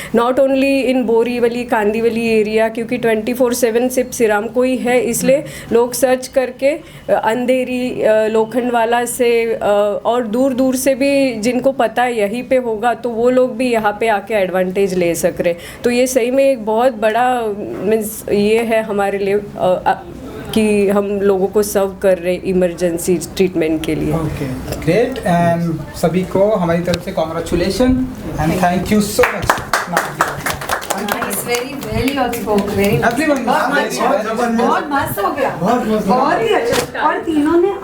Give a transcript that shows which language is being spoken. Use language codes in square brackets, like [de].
[en] not only in [hi] Borivali Kandivali area, क्योंकि 24/7 सिर्फ सिरामको ही है, इसलिए लोग सर्च करके अंधेरी, लोखंडवाला से और दूर दूर से भी जिनको पता है यहीं पे होगा, तो वो लोग भी यहाँ पे आके एडवांटेज ले सक रहे। तो ये सही में एक बहुत बड़ा मीन्स ये है हमारे लिए कि हम लोगों को सर्व कर रहे इमरजेंसी ट्रीटमेंट के लिए। Okay, great. एंड सभी को हमारी तरफ से congratulation and [en] Thank you so much. Nice, very well you all spoke, very nice. Everyone, [hi] बहुत मस्त हो गया, बहुत ही अच्छा। और तीनों ने